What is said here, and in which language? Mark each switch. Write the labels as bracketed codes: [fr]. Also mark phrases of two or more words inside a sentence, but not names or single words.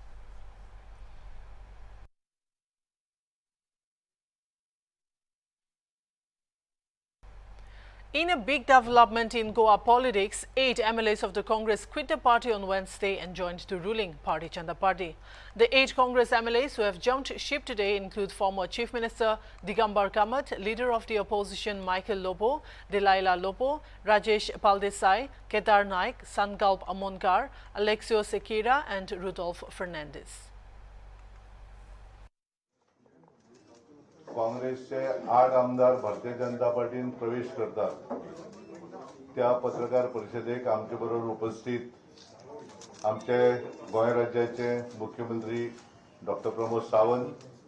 [en] In a big development in Goa politics, 8 MLAs of the Congress quit the party on Wednesday and joined the ruling party Chanda Party. The 8 Congress MLAs who have jumped ship today include former Chief Minister Digambar Kamat, leader of the opposition Michael Lopo, Delaila Lopo, Rajesh Paldesai, Kedar Naik, Sankalp Amonkar, Alexio Sekira and Rudolf Fernandez. [kok] काँग्रेसचे 8 आमदार भारतीय जनता पार्टीन प्रवेश करतात त्या पत्रकार परिषदेक आमचे बरोबर उपस्थित आमचे गोंय राज्याचे मुख्यमंत्री डॉक्टर प्रमोद सावंत,